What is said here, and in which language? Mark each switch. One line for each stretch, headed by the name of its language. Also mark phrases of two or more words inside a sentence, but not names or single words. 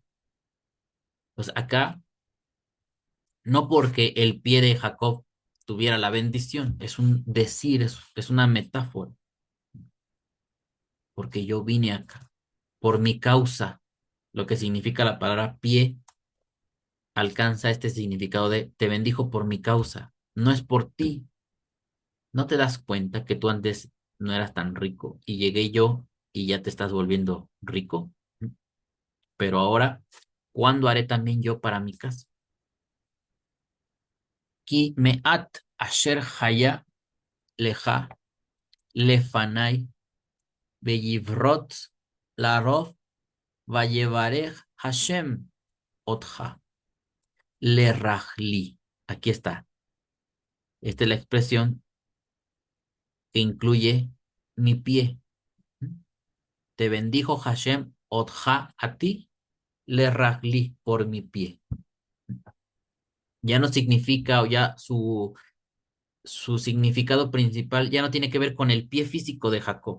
Spanish: Pues acá, no porque el pie de Jacob tuviera la bendición, es un decir, es una metáfora, porque yo vine acá, por mi causa, lo que significa la palabra pie, alcanza este significado de te bendijo por mi causa, no es por ti. ¿No te das cuenta que tú antes no eras tan rico y llegué yo y ya te estás volviendo rico? Pero ahora, ¿cuándo haré también yo para mi casa?
Hebrew: כי מעט אשר היה לך לפני ויפרוץ לרוב ויברך השם אותך לרגלי.
Spanish: Aquí está. Esta es la expresión que incluye mi pie. Te bendijo
Hebrew: השם אותך
Spanish: a ti
Hebrew: לרגלי
Spanish: por mi pie. Ya no significa, o ya su significado principal ya no tiene que ver con el pie físico de Jacob.